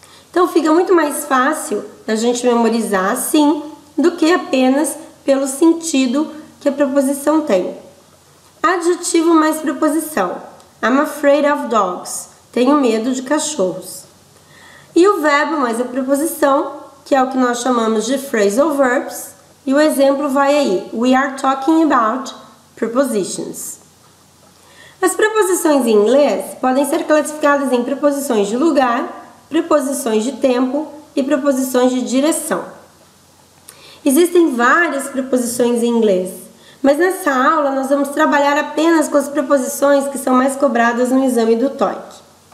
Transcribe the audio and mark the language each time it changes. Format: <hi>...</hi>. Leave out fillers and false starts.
<pt>Então fica muito mais fácil a gente memorizar assim do que apenas pelo sentido que a preposição tem. Adjetivo mais preposição.</pt> <en>I'm afraid of dogs.</en> <pt>Tenho medo de cachorros. E o verbo mais a preposição, que é o que nós chamamos de phrasal verbs. E o exemplo vai aí.</pt> <en>We are talking about prepositions.</en> <pt>As preposições em inglês podem ser classificadas em preposições de lugar, preposições de tempo e preposições de direção. Existem várias preposições em inglês, mas nessa aula nós vamos trabalhar apenas com as preposições que são mais cobradas no exame do TOEIC.</pt>